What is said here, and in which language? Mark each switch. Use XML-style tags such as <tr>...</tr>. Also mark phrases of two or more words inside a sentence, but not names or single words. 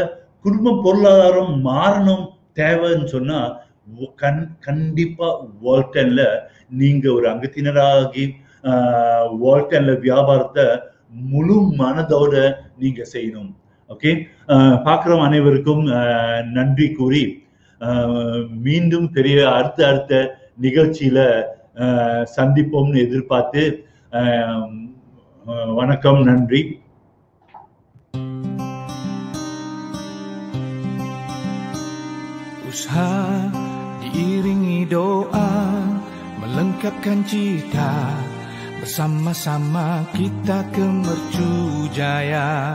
<ta>குடும்பம் பொருளாதாரம் மாறணும் தேவைன்னு சொன்னா கண்டிப்பா வால்டன்ல நீங்க ஒரு அங்கத்தினராகி வால்டன்ல வியாபாரத்தை முழு மனதோட நீங்க செய்யணும். ஓகே, பார்க்குறோம் அனைவருக்கும் நன்றி கூறி மீண்டும் பெரிய அடுத்த நிகழ்ச்சியில சந்திப்போம்னு எதிர்பார்த்து வணக்கம், நன்றி.</ta> <ms>Usaha diiringi doa melengkapkan cita, bersama-sama kita ke mercu jaya.</ms>